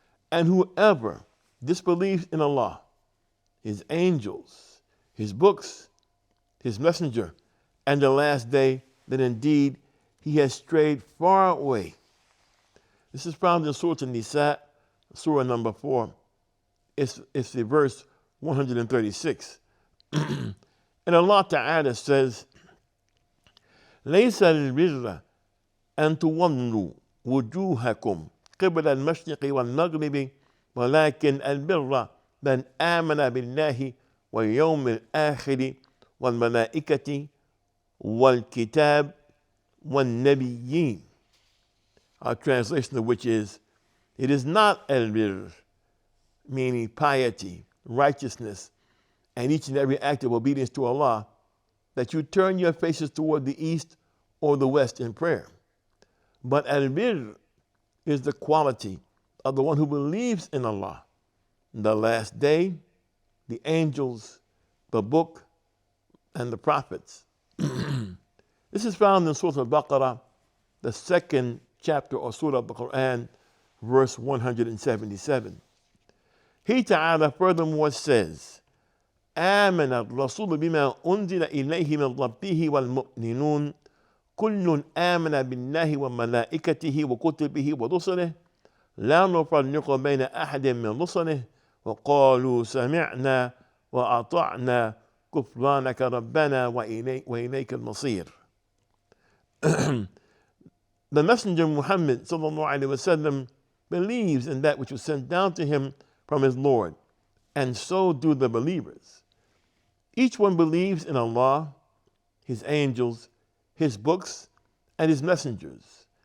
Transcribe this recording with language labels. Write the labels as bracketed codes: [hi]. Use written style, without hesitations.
[en] And whoever disbelieves in Allah, His angels, His books, His messenger, and the last day, then indeed he has strayed far away. This is found in Surah An-Nisa, Surah number 4. It's the verse 136. And Allah Ta'ala says, [ar] لَيْسَ الْبِرَّ أَن تُوَلُّوا وُجُوهَكُمْ قِبْلَ الْمَشْرِقِ وَالْمَغْرِبِ وَلَكِنْ الْبِرَّ مَنْ آمَنَ بِاللَّهِ وَالْيَوْمِ الْآخِرِ وَالْمَلَائِكَةِ وَالْكِتَابِ وَالنَّبِيِّينَ. [en] Our translation of which is, it is not al-birr, meaning piety, righteousness, and each and every act of obedience to Allah, that you turn your faces toward the east or the west in prayer. But al-birr is the quality of the one who believes in Allah, the last day, the angels, the book, and the prophets. This is found in Surah Al-Baqarah, the 2nd chapter or Surah of the Quran, verse 177. He Ta'ala furthermore says, [ar] آمن الرسول بما أنزل إليه من ربه والمؤمنون كل آمن بالله وملائكته وكتبه ورسله لا نفرق بين أحد من رسله وقالوا سمعنا وأطعنا غفرانك ربنا وإليك المصير. [en] The Messenger Muhammad sallallahu alaihi wasallam believes in that which was sent down to him from his Lord, and so do the believers. Each one believes in Allah, His angels, His books, and His messengers.